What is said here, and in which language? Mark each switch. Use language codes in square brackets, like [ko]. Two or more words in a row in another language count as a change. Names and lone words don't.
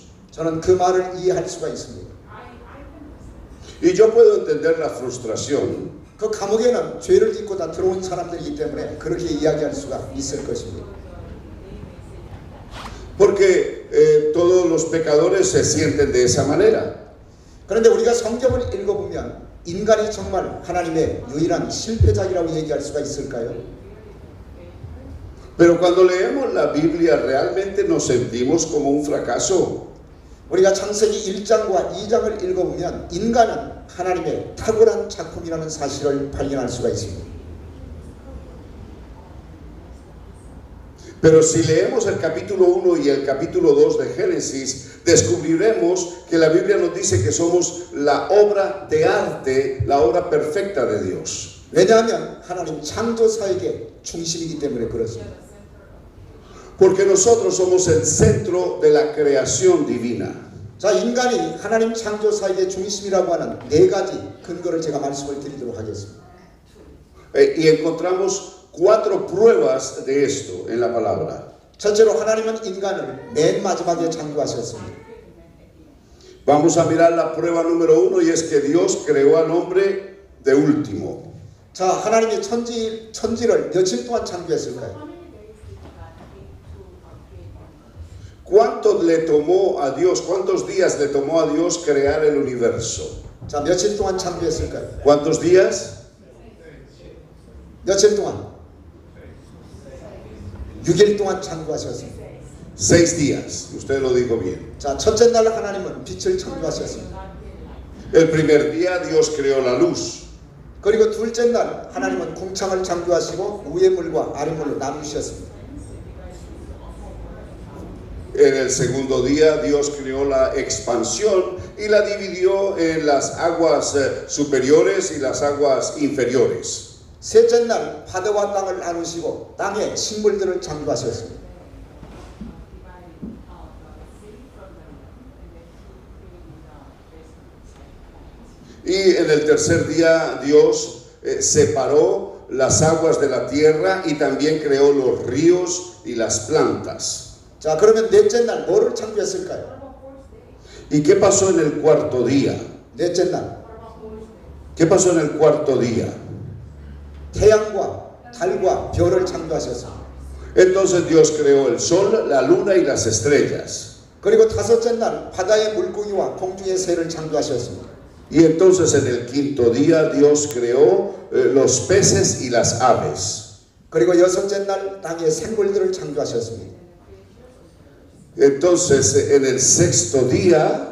[ko] 저는 그 말을 이해할 수가 있습니다. [es] Y yo puedo entender la frustración. [ko] 그 감옥에는 죄를 짓고 다 들어온 사람들이기 때문에 그렇게 이야기할 수가 있을 것입니다. [es] Porque todos los pecadores se sienten de esa manera. [ko] 그런데 우리가 성경을 읽어보면 인간이 정말 하나님의 유일한 실패작이라고 얘기할 수가 있을까요? [es] Pero cuando leemos la Biblia, ¿realmente nos sentimos como un fracaso? [ko] 우리가 창세기 1장과 2장을 읽어보면 인간은 하나님의 탁월한 작품이라는 사실을 발견할 수가 있습니다. [es] Pero si leemos el capítulo 1 y el capítulo 2 de Génesis, descubriremos que la Biblia nos dice que somos la obra de arte, la obra perfecta de Dios. [ko] 왜냐하면 하나님 창조사에게 중심이기 때문에 그렇습니다. [es] Porque nosotros somos el centro de la creación divina. [ko] 자, 인간이 하나님 창조사에게 중심이라고 하는 네 가지 근거를 제가 말씀을 드리도록 하겠습니다. [es] Y encontramos 4 pruebas de esto en la palabra. [ko] 첫째로 하나님은 인간을 맨 마지막에 창조하셨습니다. [es] Vamos a mirar la prueba número 1 y es que Dios creó al hombre de último. [ko] 자, 하나님이 천지를 며칠 동안 창조했을까요? [es] ¿Cuántos días le tomó a Dios crear el universo? [ko] 자, 며칠 동안 창조했을까요? [es] ¿Cuántos días? [ko] 며칠 동안? 6일 동안 창조하셨습니다. [es] 6 días. Usted lo dijo bien. [ko] 자, 첫째 날 하나님은 빛을 창조하셨습니다. [es] El primer día Dios creó la luz. [ko] 그리고 둘째 날 하나님은 궁창을 창조하시고 위의 물과 아래 물로 나누셨습니다. [es] En el segundo día Dios creó la expansión y la dividió en las aguas superiores y las aguas inferiores. [ko] 셋째 날 바다와 땅을 나누시고 땅의 식물들을 창조하셨습니다. [es] Y en el tercer día Dios separó las aguas de la tierra y también creó los ríos y las plantas. [ko] 자, 그러면 넷째 날 뭐를 창조했을까요? [es] ¿Y qué pasó en el cuarto día? [ko] 넷째 날 [es] ¿Qué pasó en el cuarto día? [ko] 태양과 달과 별을 창조하셨습니다. [es] Entonces Dios creó el sol, la luna y las estrellas. [ko] 그리고 다섯째 날 바다의 물고기와 공중의 새를 창조하셨습니다. [es] Y entonces en el quinto día Dios creó los peces y las aves. [ko] 그리고 여섯째 날 땅의 생물들을 창조하셨습니다. [es] Entonces en el sexto día,